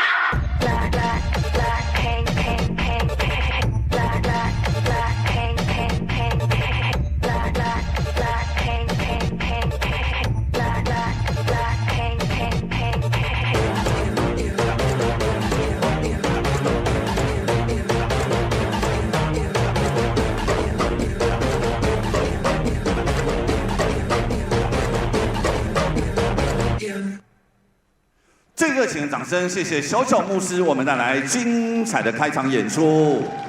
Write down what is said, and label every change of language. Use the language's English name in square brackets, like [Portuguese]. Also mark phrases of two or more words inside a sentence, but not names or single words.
[English] Black pink, pink, pink, pink. Black pink, pink, pink, pink. Black pink, pink, pink, pink. Black pink, pink, pink, pink. [Chinese] 最热情的掌声，谢谢小小牧师，我们带来精彩的开场演出。